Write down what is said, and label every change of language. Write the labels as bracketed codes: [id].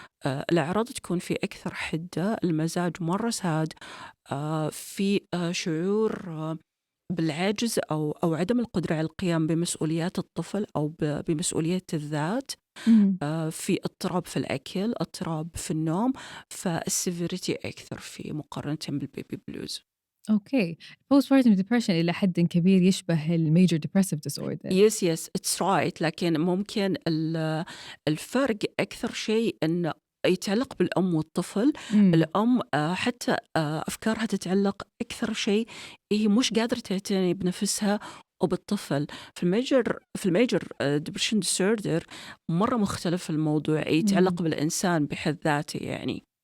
[ar] الأعراض تكون في أكثر حدة، المزاج مرة ساد، في شعور بالعجز أو عدم القدرة على القيام بمسؤوليات الطفل أو بمسؤولية الذات، في اضطراب في الأكل، اضطراب في النوم، فالسيفيريتي أكثر في مقارنة بالبيبي بلوز. أوكي، postpartum depression إلى حد كبير يشبه major depressive disorder. [en] Yes, it's right. [ar] لكن ممكن الفرق أكثر شيء أنه يتعلق بالأم والطفل. الأم حتى أفكارها تتعلق أكثر شيء، هي مش قادرة تعتني بنفسها وبالطفل. في الميجر depression disorder مرة مختلف الموضوع، يتعلق بالإنسان بحد ذاته يعني.